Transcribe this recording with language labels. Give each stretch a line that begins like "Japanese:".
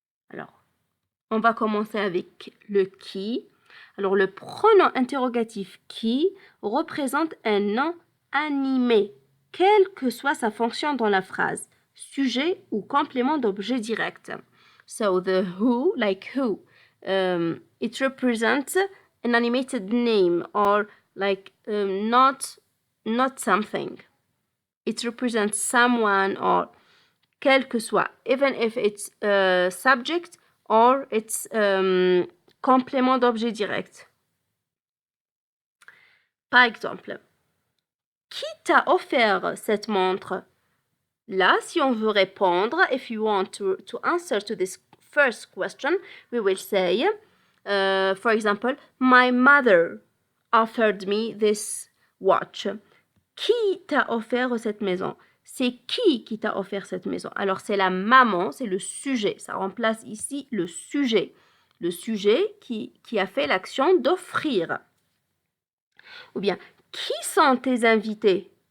French: Alors, on va commencer avec le qui. Alors, le pronom interrogatif qui représente un nom animé, quelle que soit sa fonction dans la phrase, sujet ou complément d'objet direct.
English: So, the who, like who, it represents an animated name or like not something. It represents someone or
French: quel que soit,
English: even if it's a subject or it's
French: complément d'objet direct. Par exemple, qui t'a offert cette montre? Là, si on veut répondre,
English: if you want to answer to this first question, we will say, for example, my mother offered me this watch.
French: Qui t'a offert cette maison? C'est qui t'a offert cette maison? Alors, c'est la maman, c'est le sujet. Ça remplace ici le sujet. Le sujet qui a fait l'action d'offrir. Ou bien, qui sont tes invités?